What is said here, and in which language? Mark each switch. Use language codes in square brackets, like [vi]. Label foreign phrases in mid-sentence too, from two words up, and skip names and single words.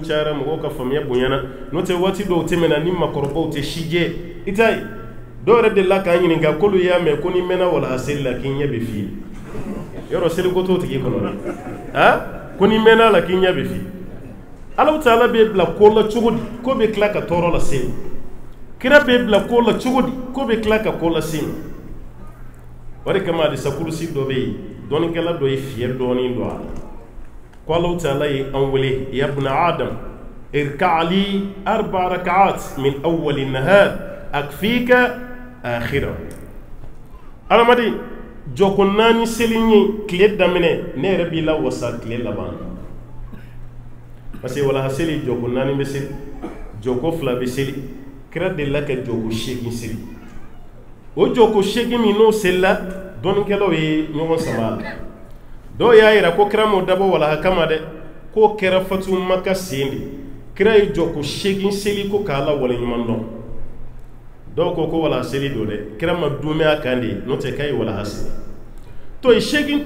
[bm] cayara mɔgɔw ka faamuya bonyana n'o tɛ waati dɔw tɛmɛna ni makɔrɔbaw tɛ sijɛ i t'a ye dɔw yɛrɛ delila k'an ɲininka k'olu y'a mɛn ko ni mɛnna walahaseli la k'i ɲɛ bɛ f'i ye yɔrɔ seliko t'o tigi kɔnɔ dɛ ko ni mɛnna la k'i ɲɛ bɛ f'i Alahu Taala b'e bila ko la cogo di ko bɛ tila ka tɔɔrɔ lase ma kira b'e bila ko la cogo di ko bɛ tila ka ko lase ma o de kama hadisa kurusi dɔ bɛ yen dɔnnikɛla dɔ ye fiyɛ dɔɔnin don a la ko Alahu Taala ye an wele [ar] يا ابن آدم اركع لي أربع ركعات من أول النهار أكفك آخره [bm] adamaden jɔko 4 seli ye tile daminɛ ne yɛrɛ b'i la wasa tile laban [fr] parce que [bm] walahaseli jɔko 4 bɛ seli jɔko 2 bɛ seli kira delila ka jɔko 8 seli o jɔko 8 min n'o selila dɔnnikɛlaw ye ɲɔgɔn sama la dɔw y'a yira ko kira m'o dabɔ walaha kama dɛ k'o kɛra fatu maka sen de kira ye jɔko 8 seli ko k'a la waleɲuman dɔn dɔw ko walahaseli don dɛ kira ma dume a kan de n'o tɛ k'a ye walahaseli to ye 8